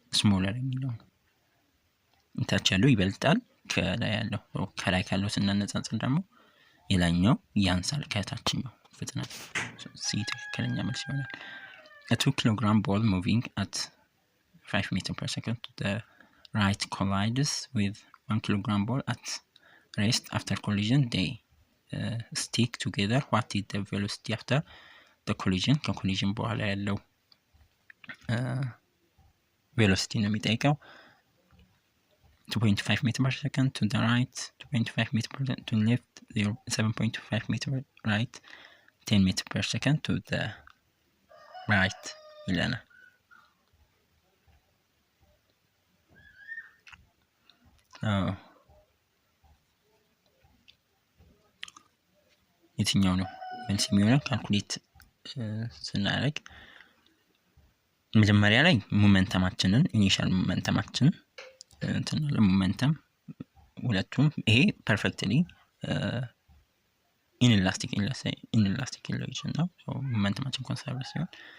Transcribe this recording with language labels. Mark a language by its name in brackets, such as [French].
[Amharic] ስሞለር የሚለው ታች ያለው ይበልጣል ከላይ ያለው። ከላይ ካለው ስናነጻጽር ደግሞ የላኛው ያንሳል ከታችኛው ፍጥነት። ሲ ትክክለኛ መልስ ይሆናል። [English] A 2 kilogram ball moving at 5 meters per second to the right collides with 1 kilogram ball at rest. After collision they stick together. What is the velocity after the collision? [Amharic] ከኮሊዥን በኋላ ያለው ቬሎሲቲ ነው የሚጠይቀው። [English] 2.5 meter per second to the right, [Amharic] 2.5 meter per second to the left, 7.5 meter right, 10 meter per second to the right ይለናል። የትኛው ነው መልስ የሚሆነው? ካልኩሌት ስናደርግ መጀመሪያ ላይ ሞመንተማችንን ኢኒሻል ሞመንተማችን እንትን ሞመንተም ሁለቱም ይሄ ፐርፌክትሊ ኢንላስቲክ ኢሉዥን ነው። ሞመንተማችን ኮንሰርቭ ሲሆን